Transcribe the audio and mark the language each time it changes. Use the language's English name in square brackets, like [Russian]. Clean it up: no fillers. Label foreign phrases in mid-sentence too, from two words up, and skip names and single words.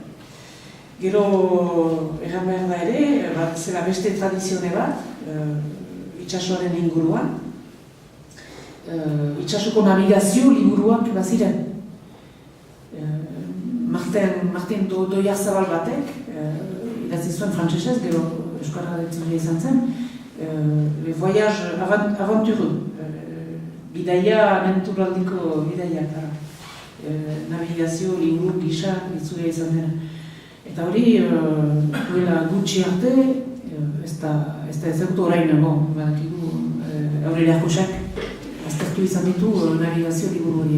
[Basque] Gero erran behar da ere, zela beste tradizione bat, itxasoaren inguruan, itxasoko navigazio liburuak baziren. Martin Doiarzabal batek, idatzi zuen frantsesez, gero euskara itzuli izan zen, [French] le voyage aventureux, [Basque] bidaia aventuraldiko bidaia, navigazio liburu gisa itzuli izan dena. Eta hori, duela gutxi arte, ez da ezagutu orain, badakigu Aurelio Arkusak aztertu izan ditu navigazio liburu horiek.